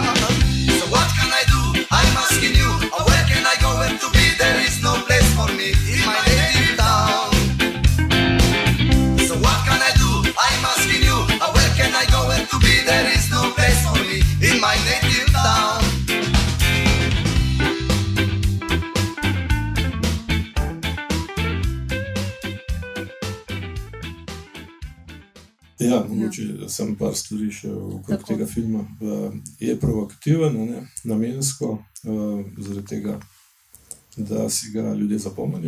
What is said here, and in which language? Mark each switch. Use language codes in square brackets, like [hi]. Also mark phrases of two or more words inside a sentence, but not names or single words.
[en] So what can I do? I'm asking you. Where can I go where to be? There is no place for me in my native town. So what can I do? I'm asking you. Where can I go where to be? There is no place for me in my native town. [sl] Ja, mogoče sem par stvari še okrog Tako. tega filma. Je provokativen, a ne, namensko, zaradi tega, da si ga ljudje zapomnijo.